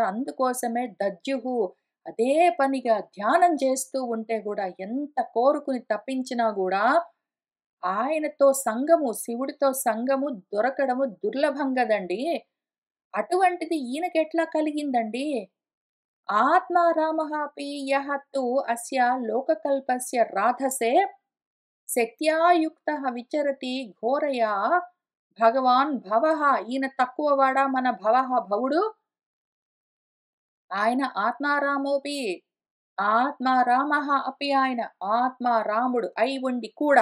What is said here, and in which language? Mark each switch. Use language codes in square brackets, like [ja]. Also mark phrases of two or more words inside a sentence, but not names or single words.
[te] అందుకోసమే దద్యుహు అదే పనిగా ధ్యానం చేస్తూ ఉంటే గూడా ఎంత కోరుకుని తప్పించినా గూడా ఆయనతో సంగము, శివుడితో సంగము దొరకడము దుర్లభం గదండీ! అటువంటిది ఈయనకెట్లా కలిగిందండి? [sa] ఆత్మారామः अपि यः तु अस्य लोककल्पस्य राधसे [te] శక్త్యా యుక్తః విచరతి ఘోరయా భగవాన్ భవః. ఈయన తక్కువవాడా మన భవుడు? ఆయన ఆత్మారామోపి. [sa] ఆత్మారామః అపి [te] ఆయన. ఆత్మారాముడు అయి ఉండి కూడా.